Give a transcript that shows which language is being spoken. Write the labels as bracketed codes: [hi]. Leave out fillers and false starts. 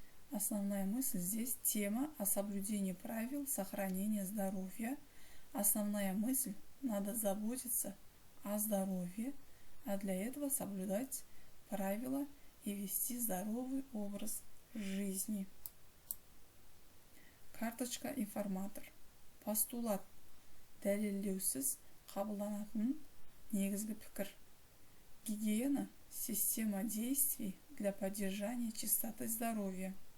[ru] Основная мысль здесь тема о соблюдении правил сохранения здоровья. Основная мысль – надо заботиться о здоровье, а для этого соблюдать правила и вести здоровый образ жизни. Карточка информатор. Постулат. [kk] Дәлелдеусіз қабылданатын негізгі пікір. [ru] Гигиена – система действий для поддержания чистоты здоровья.